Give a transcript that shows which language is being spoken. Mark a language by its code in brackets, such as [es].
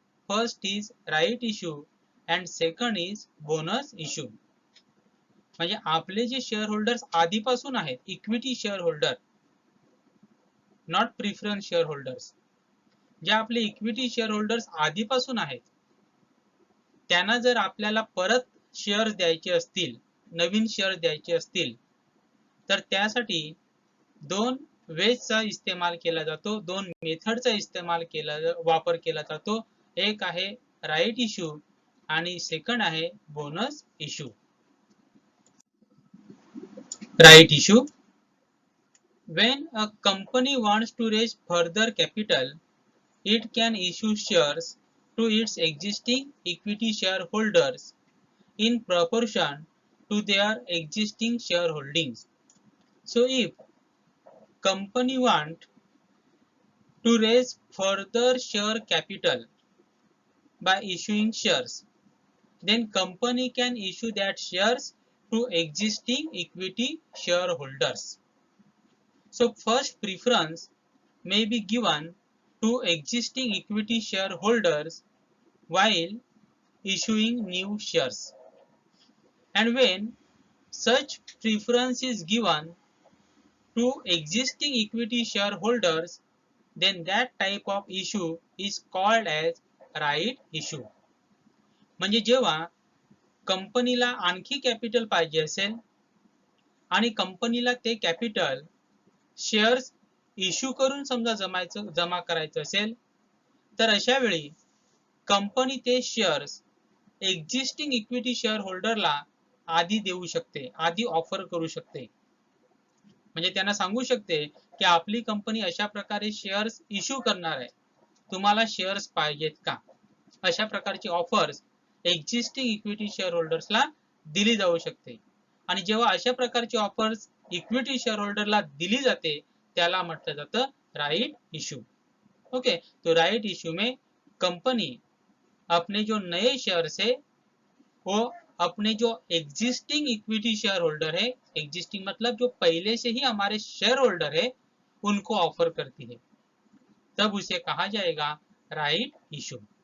[en] First is right issue and second is bonus issue. [mr] म्हणजे आपले जे शेअर होल्डर्स आधीपासून आहेत, equity share holder, not preference share holders, जे आपले इक्विटी शेअर होल्डर्स आधीपासून आहेत, त्यांना जर आपल्याला परत शेअर्स द्यायचे असतील, नवीन शेअर्स द्यायचे असतील, तर त्यासाठी दोन वेजचा इस्तेमाल केला जातो, दोन मेथडचा वापर केला जातो. एक आहे राईट इश्यू आणि सेकंड आहे bonus issue. [en] Right issue. When a company wants to raise further capital, it can issue shares to its existing equity shareholders in proportion to their existing shareholdings. So if company want to raise further share capital by issuing shares, then company can issue that shares to existing equity shareholders. So first preference may be given to existing equity shareholders while issuing new shares. And when such preference is given to existing equity shareholders, then that type of issue is called as right issue. [mr] म्हणजे जेव्हा कंपनीला आणखी capital पाहिजे असेल आणि कंपनीला ते capital shares issue करून समजा जमा करायचं असेल, तर अशा वेळी कंपनी ते शेअर्स एक्झिस्टिंग इक्विटी शेअर होल्डरला आधी देऊ शकते, आधी ऑफर करू शकते. म्हणजे त्यांना सांगू शकते की आपली कंपनी अशा प्रकारे शेअर्स इश्यू करणार आहे, तुम्हाला शेअर्स पाहिजेत का? अशा प्रकारची ऑफर्स एक्झिस्टिंग इक्विटी शेअर होल्डर्सला दिली जाऊ शकते. आणि जेव्हा अशा प्रकारची ऑफर्स इक्विटी शेअर होल्डरला दिली जाते, त्याला म्हटलं जातं राइट इश्यू. [hi] ओके, तो राइट इश्यू में कंपनी अपने जो नए शेयर्स है वो अपने जो एग्जिस्टिंग इक्विटी शेयर होल्डर है, एग्जिस्टिंग मतलब जो पहले से ही हमारे शेयर होल्डर है, उनको ऑफर करती है, तब उसे कहा जाएगा राइट इश्यू.